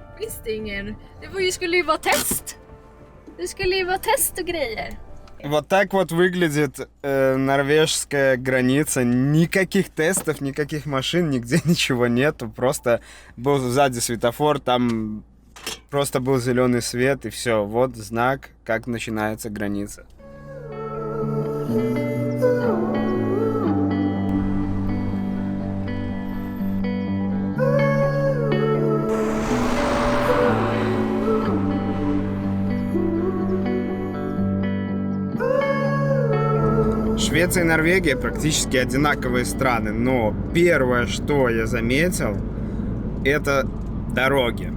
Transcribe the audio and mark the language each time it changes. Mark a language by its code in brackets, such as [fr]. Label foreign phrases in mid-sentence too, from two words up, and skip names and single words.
[sv] Ingen. Skulle ju vara test. Det skulle ju vara test och grejer. [ru] Вот так вот выглядит норвежская граница. Никаких тестов, никаких машин, нигде ничего нету. Просто был сзади светофор, там просто был зеленый свет, и все. Вот знак, как начинается граница. Швеция и Норвегия практически одинаковые страны, но первое, что я заметил, это дороги.